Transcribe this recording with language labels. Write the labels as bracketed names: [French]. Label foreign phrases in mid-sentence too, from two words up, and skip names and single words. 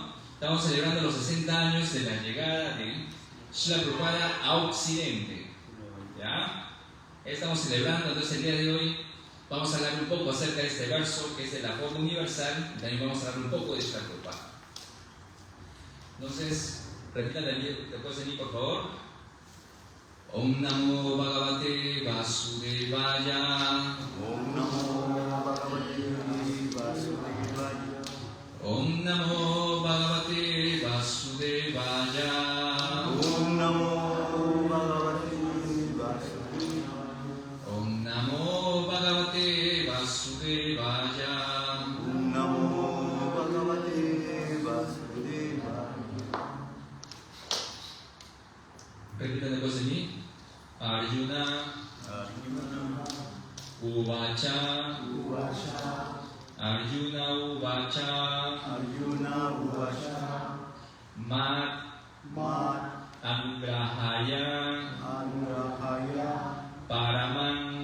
[Spanish] Estamos celebrando los 60 años de la llegada de Srila Prabhupada a Occidente. ¿Ya? Estamos celebrando, entonces el día de hoy vamos a hablar un poco acerca de este verso que es de la forma universal y también vamos a hablar un poco de Srila Prabhupada. Entonces, repitan después de mí, por favor. [Sanskrit] ॐ नमो भगवते वासुदेवाय. ॐ नमो भगवते वासुदेवाय. ॐ नमो भगवते वासुदेवाय. ॐ नमो भगवते वासुदेवाय. ॐ नमो भगवते वासुदेवाय. ॐ नमो भगवते वासुदेवाय. [Spanish] Repitan después de mí. [Sanskrit] अर्जुन उवाच. अर्जुन उवाच. मत् अनुग्रहाय परमं.